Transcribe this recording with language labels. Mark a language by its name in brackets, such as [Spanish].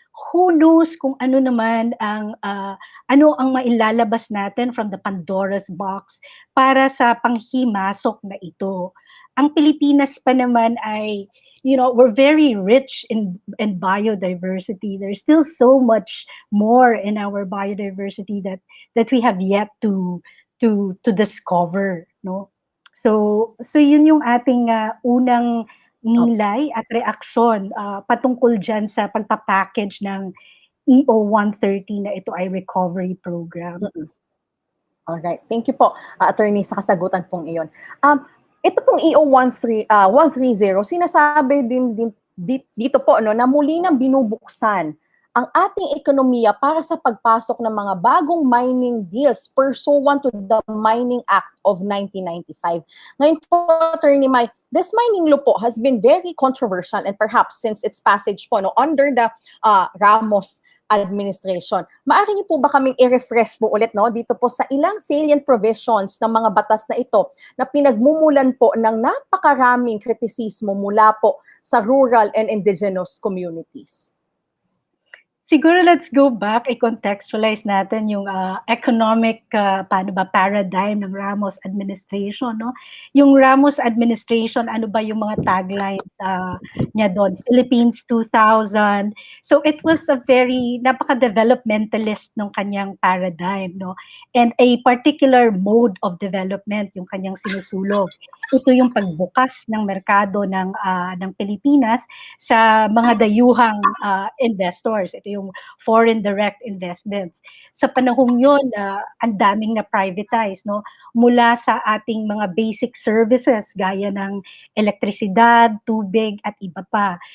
[English] Who knows [Filipino] kung ano naman ang mailalabas natin [English] from the Pandora's box [Filipino] para sa panghimasok na ito. Ang Pilipinas pa naman ay, [English] we're very rich in biodiversity. There's still so much more in our biodiversity that we have yet to discover, no? [Filipino] So yun yung ating unang nilay at reaksyon patungkol dyan sa pagpapackage ng EO 130 na ito ay recovery program. Alright, thank you po, attorney, sa kasagutan pong iyon. Ito pong EO 130, sinasabi din dito po, no, na muli nang binubuksan ang ating ekonomiya para sa pagpasok ng mga bagong mining deals [English] pursuant to the Mining Act of 1995. [Filipino] Ngayon po, [English] Attorney Mai, this mining law po has been very controversial and perhaps since its passage po under the Ramos administration. [Filipino] Maaari niyo po ba kaming i-refresh po ulit dito po sa ilang salient provisions ng mga batas na ito na pinagmumulan po ng napakaraming kritisismo mula po sa [English] rural and indigenous communities? [Filipino] Siguro [English] let's go back, [Filipino] i-contextualize natin yung economic paradigm ng Ramos administration, no? Yung Ramos administration, ano ba yung mga taglines niya doon? [English] Philippines 2000. So it was a very [Filipino] napaka-developmentalist ng kanyang paradigm, no? [English] And a particular mode of development [Filipino] yung kanyang sinusulog. Ito yung pagbukas ng merkado ng Pilipinas sa mga dayuhang investors. Ito yung [English] foreign direct investments. [Filipino] Sa panahong yun, ang daming na privatize, no? Mula sa ating mga basic services gaya ng elektrisidad, tubig at iba pa.